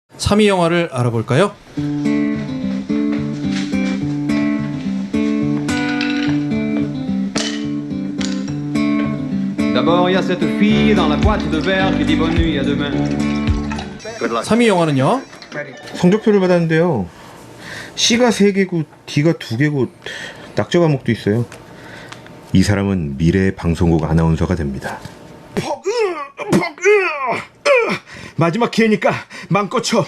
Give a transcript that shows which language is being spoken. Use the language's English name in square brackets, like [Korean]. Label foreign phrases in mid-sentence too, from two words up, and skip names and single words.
[Korean] 3위 영화를 알아볼까요? [French] D'abord, il y a cette fille dans la boîte de verre qui dit bonne nuit, à demain. [Korean] 3위 영화는요? 성적표를 받았는데요. C가 3개고 D가 2개고 낙제 과목도 있어요. 이 사람은 미래의 방송국 아나운서가 됩니다. 마지막 기회니까 맘껏 쳐.